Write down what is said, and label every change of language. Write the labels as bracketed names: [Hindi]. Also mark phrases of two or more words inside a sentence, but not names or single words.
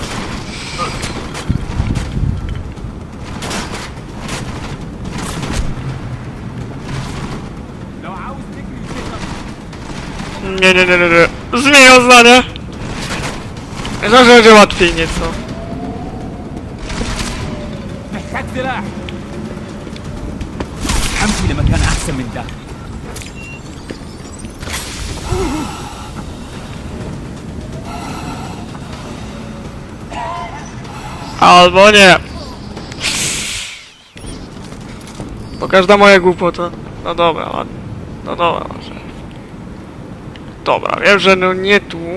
[Polish] Nie. Zmieniam zdanie. Myślę, że będzie łatwiej nieco. [Arabic] حمتي لمكان أحسن من ده. [Polish] Albo nie. Bo każda moja głupota. No dobra, ładnie. No dobra, może. Dobra, wiem, że no nie tu.